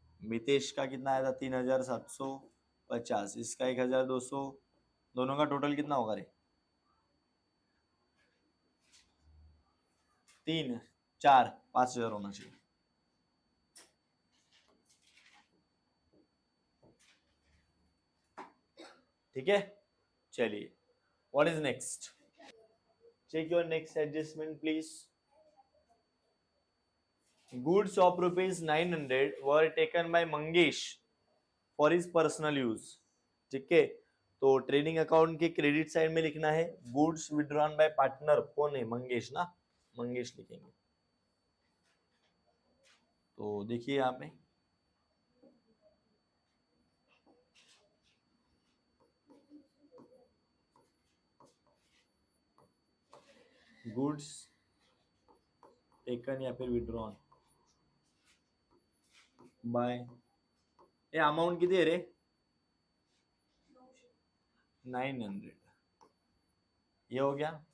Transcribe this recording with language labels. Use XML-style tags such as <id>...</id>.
<hi>मितेश का कितना आया था 3,750, इसका 1,200, दोनों का टोटल कितना होगा रे, 3 4 5,000 होना चाहिए. ठीक है, चलिए</hi> <en>What is next, check your next adjustment please. Goods of rupees 900 were taken by Mangesh for his personal use.</en> <hi>ठीक है, तो ट्रेडिंग अकाउंट के क्रेडिट साइड में लिखना है गुड्स विड्रॉन बाय पार्टनर, कौन है, मंगेश ना, मंगेश लिखेंगे। तो देखिए यहाँ पे गुड्स टेकन या फिर विड्रॉन बाय, ये अमाउंट किती है रे, 900, ये हो गया।</hi>